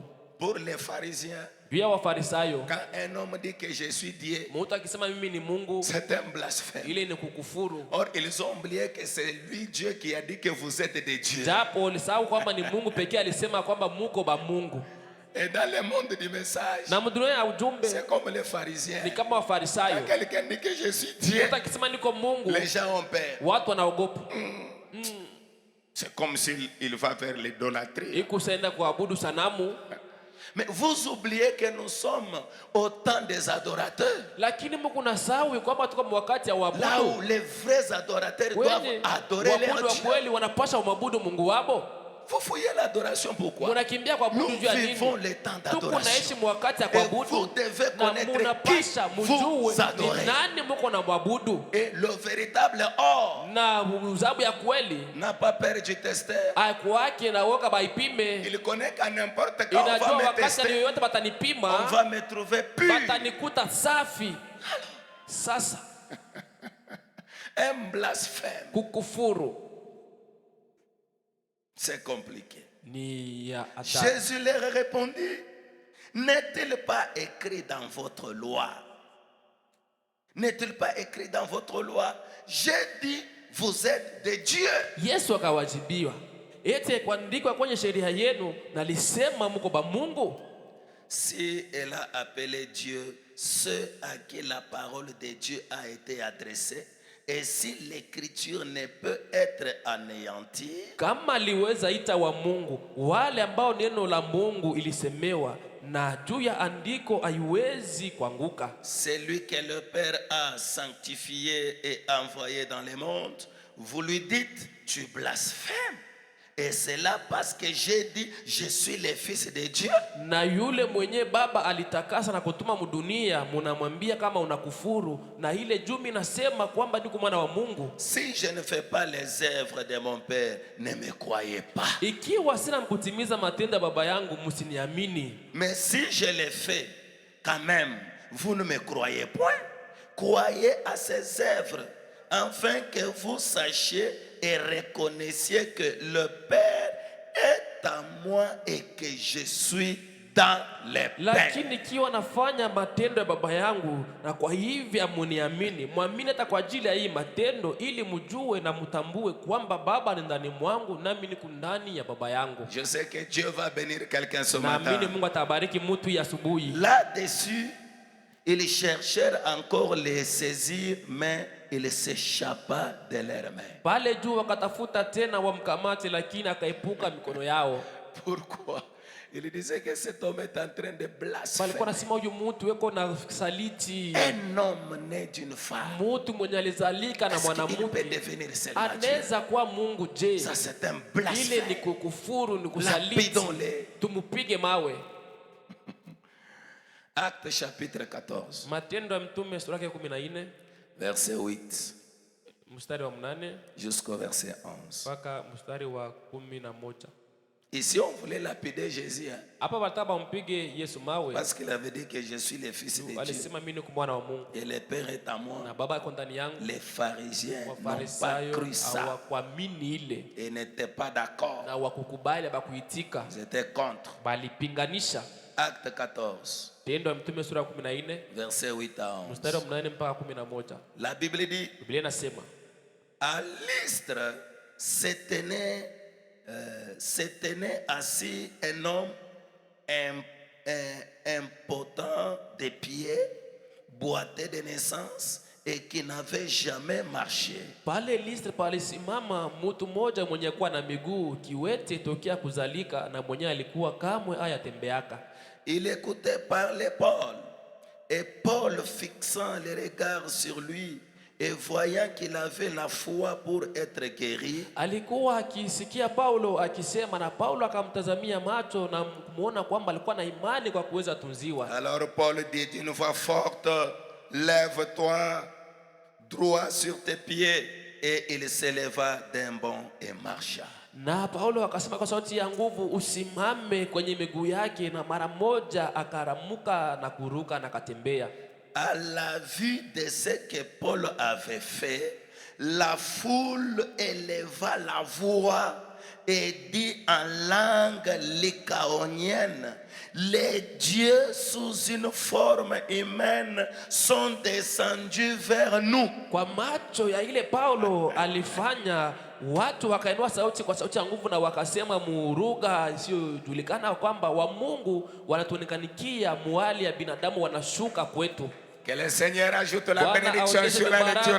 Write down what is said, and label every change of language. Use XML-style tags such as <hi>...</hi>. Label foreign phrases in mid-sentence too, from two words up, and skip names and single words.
<fr>Pour les pharisiens,</fr> <sw>Pia Wafarisayo,</sw> <fr>quand un homme dit que je suis Dieu,</fr> <sw>mtu akisema mimi ni Mungu,</sw> <fr>c'est un blasphème.</fr> <sw>ile ni kukufuru.</sw> <fr>Or, ils ont oublié que c'est lui Dieu qui a dit que vous êtes des dieux.</fr> <sw>Japo walisahau kwamba ni Mungu pekee alisema kwamba muko ba Mungu.</sw> <fr>Et dans le monde du message,</fr> <sw>Na mdunia ya ujumbe</sw> <fr>c'est comme les pharisiens.</fr> <sw>ni kama</sw> <fr>Quand</fr> <sw>Wafarisayo.</sw> <fr>quelqu'un dit que je suis Dieu,</fr> <sw>Mtu akisema niko Mungu,</sw> <fr>les gens ont peur.</fr> <sw>watu wanaogopa.</sw> <fr>C'est comme s'il va faire l'idolâtrie.</fr> <sw>Ikusaenda kuabudu sanamu.</sw> <fr>Mais vous oubliez que nous sommes au temps des adorateurs.</fr> <sw>Lakini Mungu nasahau kwamba tuko wakati ya</sw> <fr>Là</fr> <sw>waabudu.</sw> <fr>où les vrais adorateurs doivent</fr> <sw>Wenye</sw> <fr>adorer</fr> <sw>waabudu</sw> <fr>leur</fr> <sw>wa</sw> <fr>Dieu.</fr> <sw>kweli wanapasha umwabudu Mungu wabo.</sw> <fr>Vous fouillez l'adoration pourquoi?</fr> <sw>Munakimbia kuabudu</sw> <fr>Nous</fr> <sw>juu ya nini?</sw> <fr>vivons les temps</fr> <sw>Tuko naishi</sw> <fr>d'adoration.</fr> <sw>mwakati ya</sw> <fr>Et vous</fr> <sw>kuabudu.</sw> <fr>devez</fr> <sw>Na</sw> <fr>connaître</fr> <sw>munapasha</sw> <fr>qui vous</fr> <sw>mjue</sw> <fr>adorez.</fr> <sw>ni nani muko na mwabudu.</sw> <fr>Et le véritable or</fr> <sw>Na uzabu ya kweli</sw> <fr>n'a pas peur du testeur.</fr> <sw>akwake na woka baipime.</sw> <fr>Il connaît qu'à n'importe quand on</fr> <sw>Inajua</sw> <fr>va me</fr> <sw>wakati</sw> <fr>tester,</fr> <sw>yoyote</sw> <fr>on</fr> <sw>batanipima,</sw> <fr>va me trouver pur.</fr> <sw>batanikuta safi. Sasa</sw> <fr>Un blasphème.</fr> <sw>kukufuru</sw> <fr>C'est compliqué.</fr> <sw>ni ya hatari.</sw> <fr>Jésus leur répondit: n'est-il pas écrit dans votre loi? N'est-il pas écrit dans votre loi? J'ai dit, vous êtes des dieux.</fr> <sw>Yesu akawajibiwa, ete kuandikwa kwenye sheria yenu nalisema mko ba Mungu.</sw> <fr>Si elle a appelé Dieu ceux à qui la parole de Dieu a été adressée, et si l'écriture ne peut être anéantie,</fr> <sw>Kama liweza ita wa Mungu wale ambao neno la Mungu ilisemewa, na juu ya andiko haiwezi kuanguka.</sw> <fr>celui que le Père a sanctifié et envoyé dans le monde, vous lui dites, tu blasphèmes. Et c'est là parce que j'ai dit, je suis le fils de Dieu.</fr> <sw>Na yule mwenye baba alitakasa na kutuma mudunia, munamwambia kama unakufuru, na ile jumi nasema kwamba niko mwana wa Mungu.</sw> <fr>Si je ne fais pas les œuvres de mon père, ne me croyez pas.</fr> <sw>Ikiwa sina kutimiza matendo ya baba yangu, msiniamini.</sw> <fr>Mais si je les fais, quand même, vous ne me croyez point. Croyez à ces œuvres, afin que vous sachiez et reconnaissiez que le Père est à moi et que je suis dans le Père.</fr> <sw>Lakini ikiwa nafanya matendo ya baba yangu, na kwa hivi amuniamini, muamini hata kwa ajili ya hii matendo, ili mjue na mtambue kwamba baba ni ndani mwangu nami niko ndani ya baba yangu.</sw> <fr>Je sais que Dieu va bénir quelqu'un ce</fr> <sw>Naamini</sw> <fr>matin.</fr> <sw>Mungu atabariki mtu ya asubuhi.</sw> <fr>Là-dessus, ils cherchèrent encore les saisir, mais il s'échappa de leurs mains.</fr> <sw>Pale juu wakatafuta tena wamkamate, lakini akaepuka mikono yao.</sw> <fr>Pourquoi? Il disait que cet homme est en train de blasphémer.</fr> <sw>Walikuwa nasema huyu mtu weko na saliti.</sw> <fr>Un homme né d'une femme.</fr> <sw>Mtu mwenye alizalika na</sw> <fr>Est-ce qu'il peut</fr> <sw>mwanamke</sw> <fr>devenir seulement Dieu?</fr> <sw>anaweza kuwa Mungu je?</sw> <fr>Ça c'est un</fr> <sw>Ile</sw> <fr>blasphème.</fr> <sw>ni kukufuru, ni kusaliti.</sw> <fr>Lapidons-le.</fr> <sw>Tumupige mawe.</sw> <fr>Acte chapitre 14,</fr> <sw>Matendo ya Mtume sura ya 14</sw> <fr>verset 8</fr> <sw>mstari wa 8</sw> <fr>jusqu'au verset 11.</fr> <sw>mpaka mstari wa 11.</sw> <fr>Ici, on voulait lapider Jésus, hein,</fr> <sw>Hapa bataba mpige Yesu mawe.</sw> <fr>parce qu'il avait dit que je suis le fils de Dieu</fr> <sw>Alisema mimi ni mwana wa Mungu</sw> <fr>et le Père est à moi.</fr> <sw>na baba yuko ndani yangu.</sw> <fr>Les pharisiens n'ont pas</fr> <sw>Wafarisayo</sw> <fr>cru ça</fr> <sw>hawakuamini ile</sw> <fr>et n'étaient pas d'accord.</fr> <sw>na wakukubali abakuitika,</sw> <fr>Ils étaient contre.</fr> <sw>balipinganisha.</sw> <fr>Acte 14,</fr> <sw>Tendo ya Mtume sura ya 14</sw> <fr>verset 8 à 11.</fr> <sw>mstari wa 8 mpaka 11.</sw> <fr>La Bible dit,</fr> <sw>Biblia inasema</sw> <fr>à Lystre se tenait assis un homme impotent de pied, boiteux de naissance et qui n'avait jamais marché.</fr> <sw>pale Listre palisimama mtu mmoja mwenye kuwa na miguu kiwete tokea kuzalika, na mwenye alikuwa kamwe ayatembeaka.</sw> <fr>Il écoutait parler Paul, et Paul, fixant les regards sur lui et voyant qu'il avait la foi pour être guéri,</fr> <sw>Alikuwa akisikia Paulo akisema, na Paulo akamtazamia macho na kumuona kwamba alikuwa na imani kwa kuweza tunziwa.</sw> <fr>alors Paul dit d'une voix forte, lève-toi droit sur tes pieds, et il s'éleva d'un bond et marcha.</fr> <sw>Na Paulo akasema kwa sauti ya nguvu, usimame kwenye miguu yake, na mara moja akaramuka na kuruka na katembea.</sw> <fr>À la vue de ce que Paul avait fait, la foule éleva la voix et dit en langue lycaonienne, les dieux sous une forme humaine sont descendus vers nous.</fr> <sw>Kwa macho ya ile Paulo alifanya, watu wakainua sauti kwa sauti ya nguvu na wakasema muruga isiyojulikana kwamba wa Mungu wanatuonekanikia, muali ya binadamu wanashuka kwetu.</sw> <fr>Que le Seigneur ajoute la</fr> <sw>Bwana</sw> <fr>bénédiction</fr> <sw>aongeze</sw> <fr>sur la lecture de</fr>